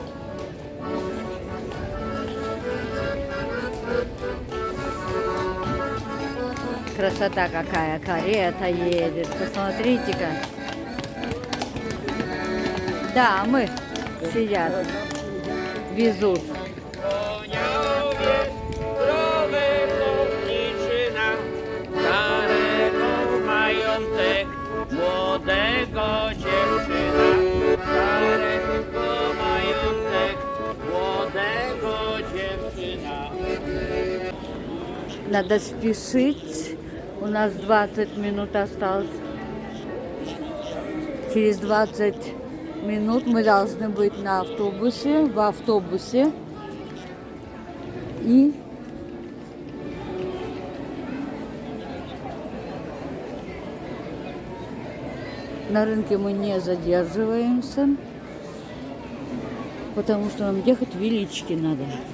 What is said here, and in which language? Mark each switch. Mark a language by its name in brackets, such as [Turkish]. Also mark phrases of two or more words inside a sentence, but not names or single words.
[Russian] Красота какая, карета едет, посмотрите-ка. Да, мы сидят, везут. [Polish] Młodego dziewczyna, starego majątek, młodego dziewczyna. [Russian] Надо спешить. У нас 20 минут осталось. Через 20 минут мы должны быть на автобусе, в автобусе. И на рынке мы не задерживаемся, потому что нам ехать в Велички надо.